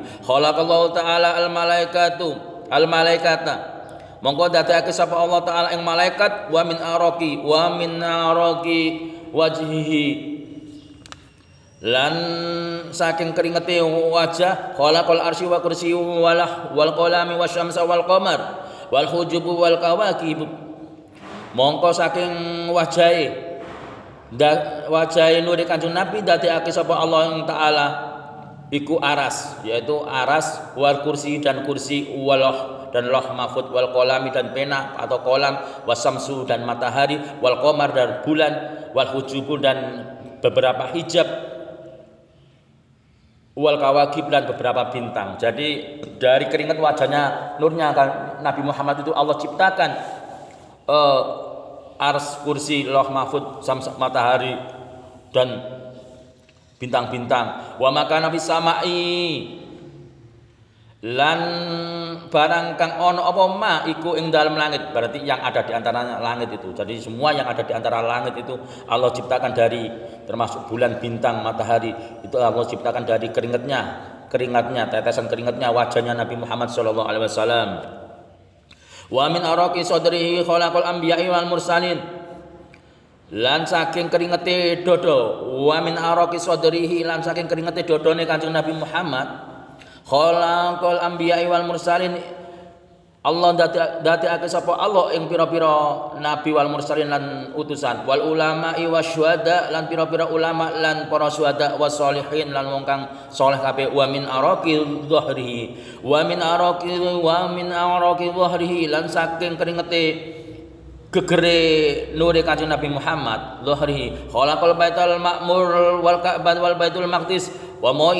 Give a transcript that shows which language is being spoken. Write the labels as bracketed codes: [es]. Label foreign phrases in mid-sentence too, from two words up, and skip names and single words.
[ar] خلق الله تعالى الملائكة, [jv] mongko dadekake sapa Allah taala ing malaikat [ar] ومن عرق وجهه, [jv] lan saking keringete wajah [ar] خلق العرش والكرسي والقلم والشمس والقمر والحجب والكواكب. [jv] Mongko saking wajahe nuri Kanjeng Nabi dadekake sapa Allah taala iku aras, [id] yaitu aras [ar] والكرسي [id] dan kursi walah dan loh mahfud [ar] والقلم [id] dan pena atau kolam wasamsu dan matahari [ar] والقمر [id] dan bulan [ar] والحجب [id] dan beberapa hijab [ar] والكواكب [id] dan beberapa bintang. Jadi dari keringat wajahnya nurnya Nabi Muhammad itu Allah ciptakan ars, kursi, loh mahfud, matahari dan bintang-bintang. [ar] وما كان في السماء, [jv] lan barang kang ono apa ma iku ing dalam langit, [id] berarti yang ada di antara langit itu. Jadi semua yang ada di antara langit itu Allah ciptakan dari, termasuk bulan, bintang, matahari, itu Allah ciptakan dari keringatnya, tetesan keringatnya wajahnya Nabi Muhammad [ar] صلى الله عليه وسلم. ومن عرق صدره خلق الأنبياء والمرسلين. [jv] Lan saking keringete dodo, [ar] ومن عرق صدره [jv] lan saking keringete dodone Kanjeng Nabi Muhammad [ar] خلق الأنبياء والمرسلين. [jv] Allah dadekake sapa Allah ing pira-pira nabi [ar] والمرسلين [jv] lan utusan [ar] والعلماء والشهداء [jv] lan pira-pira ulama lan para syuhada [ar] والصالحين [jv] lan wong kang saleh kabeh [ar] ومن عرق ظهره ومن عرق ظهره [jv] lan saking keringete gegere nure Kanjeng Nabi Muhammad dhahrihi [ar] خلق البيت المعمور والكعبة والبيت المقدس و